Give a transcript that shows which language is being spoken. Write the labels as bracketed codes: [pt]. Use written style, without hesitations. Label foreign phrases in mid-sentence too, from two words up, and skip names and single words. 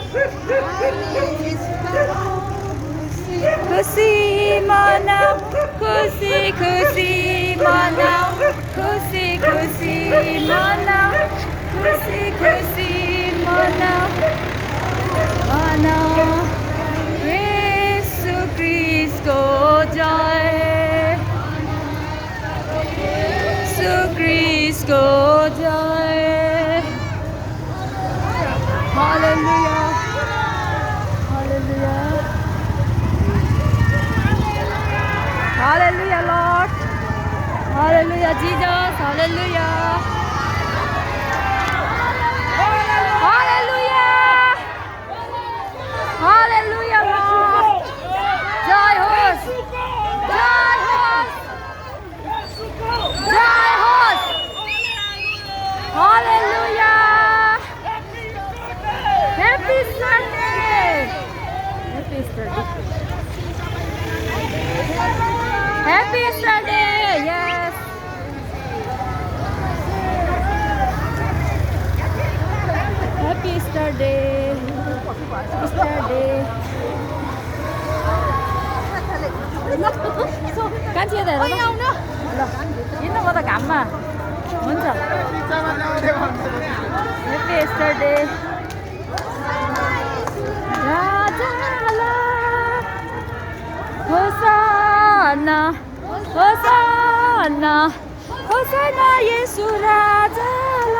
[ne] खुसी मनाऊ खुसी खुसी मनाऊ खुसी खुसी मनाऊ खुसी खुसी मनाऊ मनाऊ येशू क्रिस्टको जय येशू क्रिस्टको जय हालेलुया हालेलुया हालेलुया लॉर्ड हालेलुया जीसस हालेलुया हालेलुया हालेलुया लॉर्ड जय होस् जय होस् जय होस् हालेलुया [en] Happy Sunday Happy Sunday Happy Easter Day! Yes! Happy Easter Day! Easter Day! [ne] कान्छी यता हेर न ल हिँड्नु म त घाममा हुन्छ [en] Happy Easter Day! [mr] Hosanna, Hosanna, Hosanna, Yesu Rajala.